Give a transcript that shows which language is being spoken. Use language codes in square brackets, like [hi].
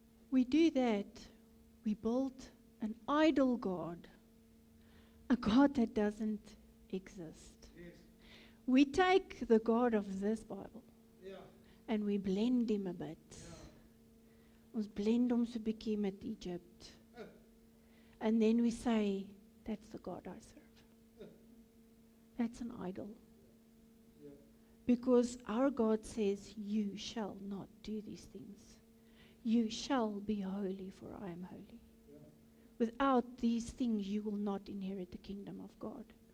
[en] We do that. We build an idol God, a God that doesn't exist. We take the God of this Bible and we blend him a bit. [af] Ons blend hom so 'n bietjie met Egypt. [en] And then we say, that's the God I serve. That's an idol. Because our God says, you shall not do these things. You shall be holy, for I am holy. Without these things, you will not inherit the kingdom of God.